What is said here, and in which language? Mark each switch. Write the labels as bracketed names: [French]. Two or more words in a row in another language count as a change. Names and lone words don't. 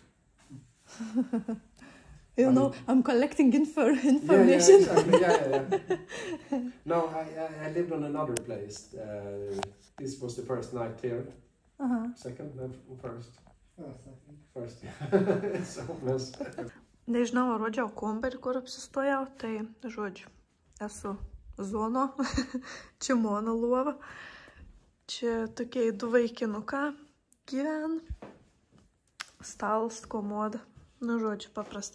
[English] You know, I'm collecting information. Yeah, exactly. Yeah. No, I lived on another place. This was the first night here. Second, then first. First. So, [Lithuanian] Nežinau, rodžiau kambarį, kur apsistojau, tai, žodžiu, esu zono, čia mano lova. Čia tokie du vaikinuką gyvena. Stalas, komoda. Nu, žodžiu, paprasta.